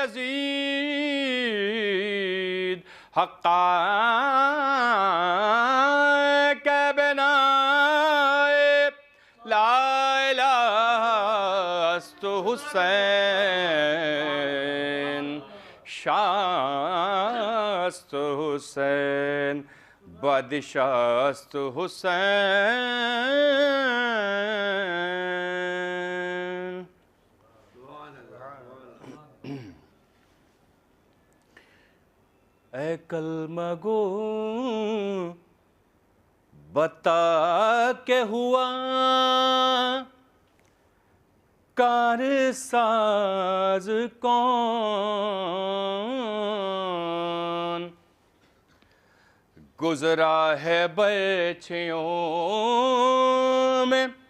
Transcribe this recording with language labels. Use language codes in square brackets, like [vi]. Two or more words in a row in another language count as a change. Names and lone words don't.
[fa] یزید حقا که بنای [ar] لا اله [fa] است حسین شاست حسین بادشاست حسین. [ur] اے کلمہ گو بتا کہ ہوا کار ساز کون گزرا ہے بچیوں میں